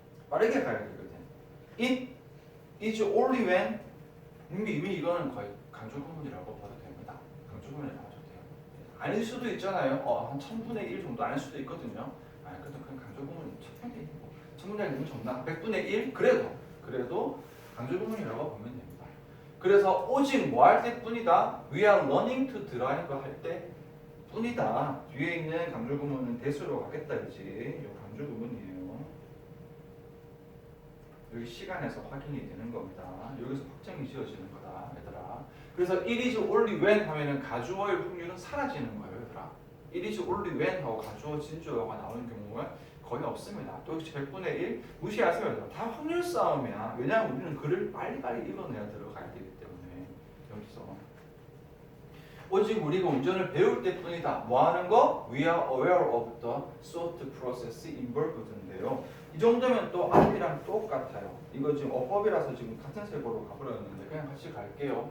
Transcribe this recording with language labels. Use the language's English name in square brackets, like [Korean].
[Korean] 빠르게 가야 되거든. [English] It is only when [Korean] 이미 이거는 거의 강조구문이라고 봐도 됩니다. 강조구문이라고 봐도 돼요. 아닐 수도 있잖아요. 한 1000분의 1 정도 아닐 수도 있거든요. 그래도 그냥 강조구문 1000분의 1, 1000분의 1 정도 100분의 1 그래도 강조구문이라고 보면 됩니다. 그래서 오직 뭐 할 때뿐이다. [English] We are learning to drive [Korean] 할 때 뿐이다. 뒤에 있는 강조구문은 대수로 가겠다 이지. 이 강조구문이에요. 여기 시간에서 확인이 되는 겁니다. 여기서 확정이 지어지는 거다, 얘들아. 그래서 [English] it is only when [Korean] 하면은 가주어의 확률은 사라지는 거예요, 얘들아. [English] it is only when [Korean] 하고 가주어, 진주어가 나오는 경우가 거의 없습니다. 또 역시 100분의 1 무시하세요, 얘들아. 다 확률 싸움이야. 왜냐하면 우리는 글을 빨리빨리 읽어내야 들어가야 되기 때문에 여기서 오직 우리가 운전을 배울 때뿐이다. 뭐 하는 거? [English] We are aware of the thought process involved인데요. [Korean] 이 정도면 또 앞이랑 똑같아요. 이거 지금 어법이라서 지금 같은 색으로 가버렸는데 그냥 같이 갈게요.